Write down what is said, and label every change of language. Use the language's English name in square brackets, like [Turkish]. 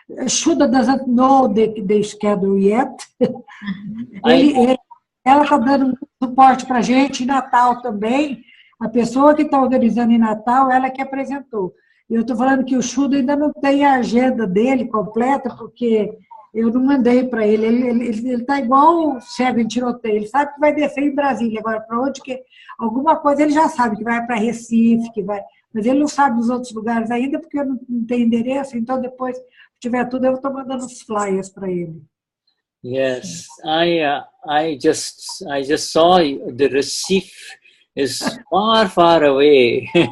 [English] Shuddha doesn't know the schedule yet. [Portuguese] Ela está dando suporte para a gente em Natal também. A pessoa que está organizando em Natal, ela que apresentou. Eu estou falando que o Shuddha ainda não tem a agenda dele completa, porque eu não mandei para ele. Ele está igual cego em tiroteio. Ele sabe que vai descer em Brasília. Agora, para onde que... Alguma coisa ele já sabe, que vai para Recife, que vai... Mas ele não sabe dos outros lugares ainda, porque eu não tenho endereço. Então, depois, se tiver tudo, eu estou mandando os flyers para ele. [English] Yes, I just saw the Recife is far away.